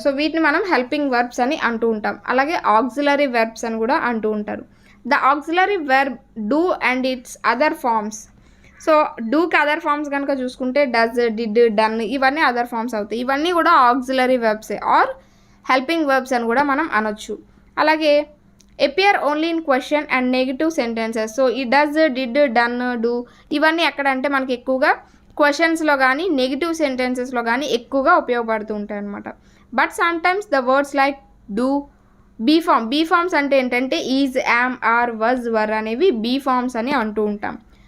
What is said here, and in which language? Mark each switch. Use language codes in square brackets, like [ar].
[te] So వీటిని మనం helping verbs అని అంటూ ఉంటాం. అలాగే ఆక్సిలరీ వెర్బ్స్ అని కూడా అంటూ ఉంటారు. [en] The auxiliary verb do and its other forms. [te] So డూకి other forms కనుక చూసుకుంటే డజ్, డిడ్, డన్, ఇవన్నీ అదర్ ఫార్మ్స్ అవుతాయి. ఇవన్నీ కూడా ఆక్సిలరీ వెర్బ్సే ఆర్ హెల్పింగ్ వర్బ్స్ అని కూడా మనం అనొచ్చు. అలాగే [en] appear only in question and negative sentences. [te] So ఈ డజ్, డిడ్, డన్, డూ ఇవన్నీ ఎక్కడ అంటే మనకి ఎక్కువగా క్వశ్చన్స్లో కానీ నెగిటివ్ సెంటెన్సెస్లో కానీ ఎక్కువగా ఉపయోగపడుతూ ఉంటాయి అన్నమాట. [en] but sometimes the words like do, [te] be forms అంటే ఏంటంటే ఈజ్, యామ్, ఆర్, వజ్, వర్ అనేవి బీ ఫార్మ్స్ అని అంటూ ఉంటాం.